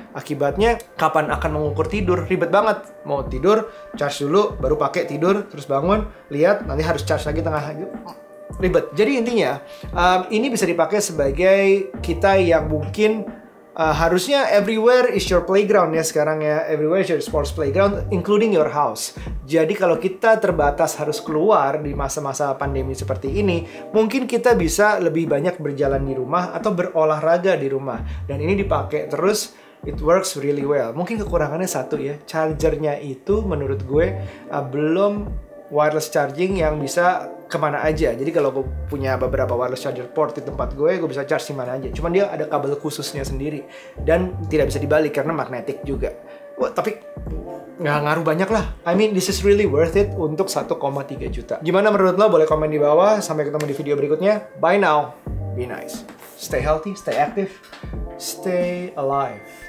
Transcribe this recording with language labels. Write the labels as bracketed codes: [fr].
[id] Akibatnya kapan akan mengukur tidur? Ribet banget. Mau tidur, charge dulu, baru pakai tidur, terus bangun, lihat, nanti harus charge lagi tengah. Ribet. Jadi intinya, ini bisa dipakai sebagai kita yang mungkin harusnya [en] everywhere is your playground [id] ya sekarang ya. [en] Everywhere is your sports playground, including your house. [id] Jadi kalau kita terbatas harus keluar di masa-masa pandemi seperti ini, mungkin kita bisa lebih banyak berjalan di rumah atau berolahraga di rumah. Dan ini dipakai terus, [en] it works really well. [id] Mungkin kekurangannya satu ya, chargernya itu menurut gue belum wireless charging yang bisa kemana aja. Jadi kalau gue punya beberapa wireless charger port di tempat gue bisa charge di mana aja. Cuman dia ada kabel khususnya sendiri dan tidak bisa dibalik karena magnetic juga. Wah, tapi nggak ngaruh banyak lah. [en] I mean, this is really worth it [id] untuk 1,3 juta. Gimana menurut lo? Boleh komen di bawah. Sampai ketemu di video berikutnya. [en] Bye now. Be nice. Stay healthy, stay active, stay alive.